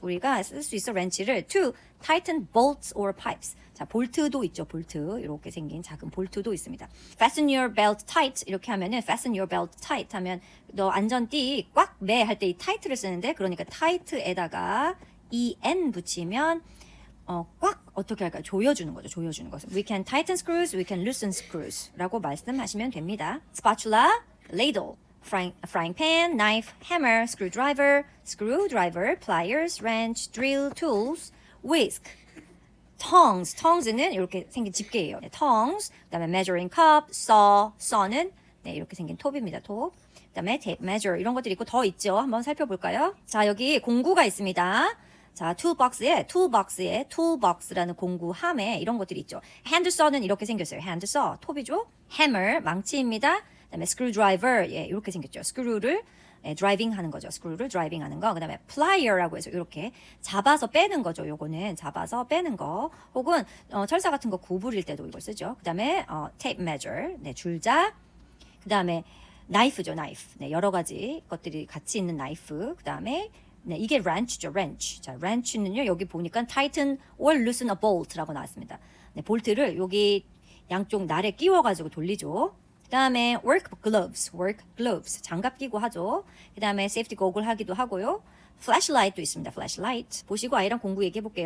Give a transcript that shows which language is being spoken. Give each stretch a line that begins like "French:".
Korean: 우리가 쓸 수 있어 렌치를
English: to tighten bolts or pipes.
Korean: 자, 볼트도 있죠. 볼트. 이렇게 생긴 작은 볼트도 있습니다.
English: Fasten your belt tight.
Korean: 이렇게 하면은
English: fasten your belt tight
Korean: 하면 너 안전띠 꽉 매 할 때 이 tight를 쓰는데 그러니까 tight에다가 en 붙이면 꽉 어떻게 할까요? 조여주는 거죠. 조여주는 것을.
English: We can tighten screws, we can loosen screws
Korean: 라고 말씀하시면 됩니다.
English: Spatula, ladle, frying pan, knife, hammer, screwdriver, pliers, wrench, drill, tools, whisk.
Korean: tongs는 이렇게 생긴 집게예요. 네, tongs. 그다음에 measuring cup, saw는 네, 이렇게 생긴 톱입니다. 톱. 그다음에 tape measure 이런 것들이 있고 더 있죠. 한번 살펴볼까요? 자, 여기 공구가 있습니다. 자, toolbox라는 공구함에 이런 것들이 있죠. hand saw는 이렇게 생겼어요. hand saw 톱이죠. hammer 망치입니다. 그다음에 screwdriver 예, 이렇게 생겼죠. 스크루를 드라이빙 하는 거죠. 스크루를 드라이빙 하는 거. 그다음에 플라이어라고 해서 이렇게 잡아서 빼는 거죠. 요거는 잡아서 빼는 거. 혹은 철사 같은 거 구부릴 때도 이걸 쓰죠. 그다음에 tape measure. 네, 줄자. 그다음에 나이프죠. 나이프. 네, 여러 가지 것들이 같이 있는 나이프. 그다음에 네, 이게 wrench죠. wrench. 자, wrench는요. 여기 보니까
English: tighten or loosen a bolt
Korean: 라고 나왔습니다. 네, 볼트를 여기 양쪽 날에 끼워 가지고 돌리죠. 그 다음에 work gloves, 장갑 끼고 하죠. 그 다음에 safety goggle 하기도 하고요. flashlight도 있습니다. flashlight. 보시고 아이랑 공부 얘기해 볼게요.